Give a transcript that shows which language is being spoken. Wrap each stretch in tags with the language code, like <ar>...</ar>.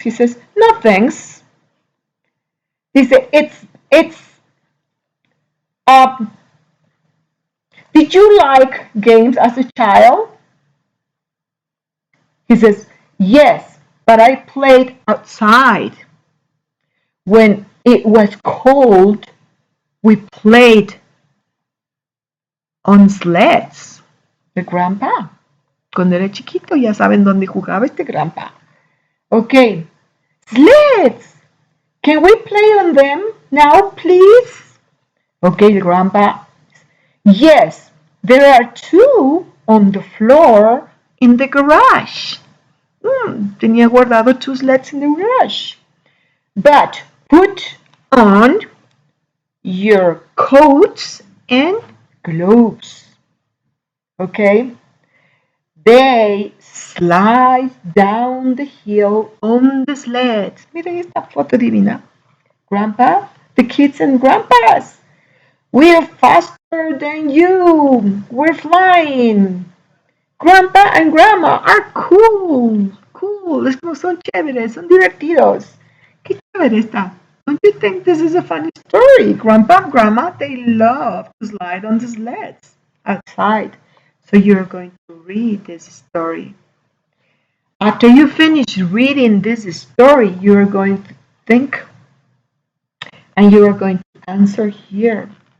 <en>He says, no thanks. He said, it's, uh, did you like games as a child? He says, yes, but I played outside. When it was cold, we played on sleds. The grandpa.</en> <es>Cuando era chiquito, ya saben dónde jugaba este grandpa.</es> <en>Okay. Sleds. Can we play on them now, please? Okay, the grandpa. Yes, there are 2 on the floor in the garage.</en> <es>Tenía guardado</es> <en>2 sleds in the garage. But put on your coats and gloves. Okay? They slide down the hill on the sleds.</en> <es>Miren esta foto divina.</es> <en>Grandpa, the kids and grandpas. We're faster than you. We're flying. Grandpa and grandma are cool. Cool.</en> <es>Es como son chéveres, son divertidos. Qué chévere está.</es> <en>Don't you think this is a funny story? Grandpa and grandma, they love to slide on the sleds outside. So you're going to read this story. After you finish reading this story, you're going to think and you are going to answer here.</en>